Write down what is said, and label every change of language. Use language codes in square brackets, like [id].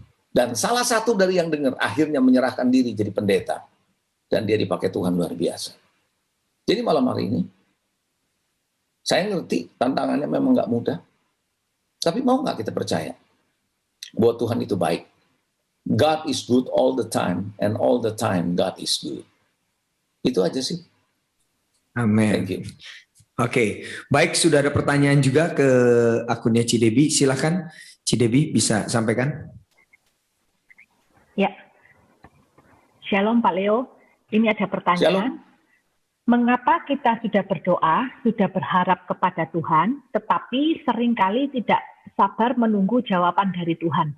[id] Dan salah satu dari yang dengar akhirnya menyerahkan diri jadi pendeta. Dan dia dipakai Tuhan luar biasa. Jadi malam hari ini, saya ngerti tantangannya memang nggak mudah. Tapi mau nggak kita percaya bahwa Tuhan itu baik. [en] God is good all the time, and all the time God is good. [id] Itu aja sih. Amin. [en] Thank you. [id] Oke, baik, sudah ada pertanyaan juga ke akunnya Cidebi. Silakan Cidebi bisa sampaikan. Ya, Shalom Pak Leo. Ini ada pertanyaan. Shalom. Mengapa kita sudah berdoa, sudah berharap kepada Tuhan, tetapi seringkali tidak sabar menunggu jawaban dari Tuhan?